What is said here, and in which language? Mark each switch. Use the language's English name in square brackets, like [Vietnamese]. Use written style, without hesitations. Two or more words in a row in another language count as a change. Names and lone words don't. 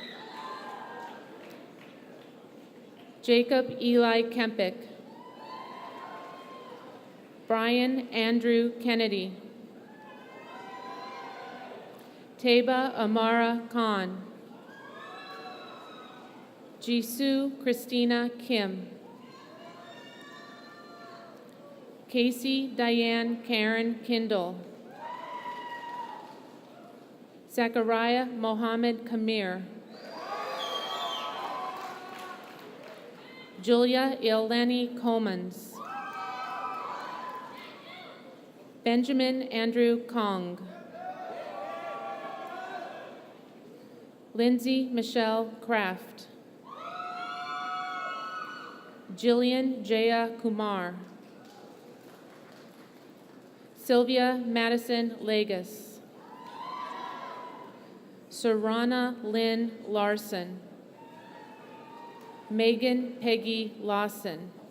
[English] Jacob Eli Kempick. Brian Andrew Kennedy. Teba Amara Khan. Jisoo Christina Kim. Casey Diane Karen Kindle. Zachariah Mohammed Kamir. Julia Eleni Comans. Benjamin Andrew Kong. Lindsay Michelle Kraft. Jillian Jaya Kumar. Sylvia Madison Lagus. Sarana Lynn Larson. Megan Peggy Lawson.